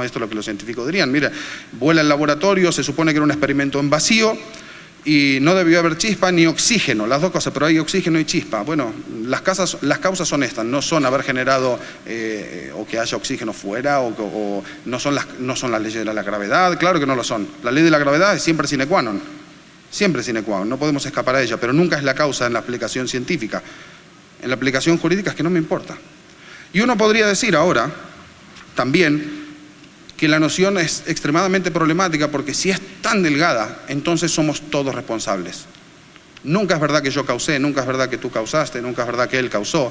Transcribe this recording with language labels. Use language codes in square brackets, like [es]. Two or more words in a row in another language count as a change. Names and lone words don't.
[es] Esto es lo que los científicos dirían. Mira, vuela el laboratorio, se supone que era un experimento en vacío, y no debió haber chispa ni oxígeno, las dos cosas, pero hay oxígeno y chispa. Bueno, las causas son estas, no son haber generado o que haya oxígeno fuera, o no son las leyes de la gravedad, claro que no lo son. La ley de la gravedad es siempre [la] sine qua non, [es] siempre [la] sine qua non, [es] no podemos escapar a ella, pero nunca es la causa en la aplicación científica. En la aplicación jurídica es que no me importa. Y uno podría decir ahora también que la noción es extremadamente problemática, porque si es tan delgada, entonces somos todos responsables. Nunca es verdad que yo causé, nunca es verdad que tú causaste, nunca es verdad que él causó.